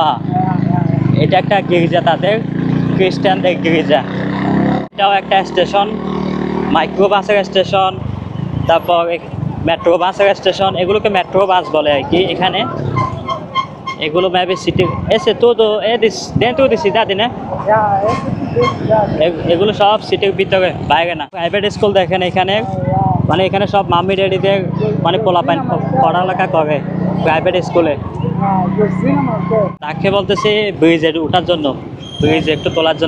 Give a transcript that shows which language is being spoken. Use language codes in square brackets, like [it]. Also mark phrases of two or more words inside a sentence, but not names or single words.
[bn] এটা একটা গির্জা, তাদের খ্রিস্টানদের গির্জা। এটাও একটা স্টেশন, [en] micro bus [bn] স্টেশন, তারপর [en] metro bus [bn] স্টেশন। এগুলোকে [en] metro bus [bn] বলে আর কি এখানে। এগুলো [en] maybe city [bn] এসে তো [pt] dentro de cidade, né? [bn] এগুলো সব সিটির ভিতরে, বাইরে না। [en] private school [bn] দেখেন এখানে, মানে এখানে সব [en] mummy daddy [bn] মানে পোলাপাইন পড়ালেখা করে [en] private school. [bn] তাকে বলতেছি ব্রিজে ওঠার জন্য, ব্রিজ একটু তোলার জন্য।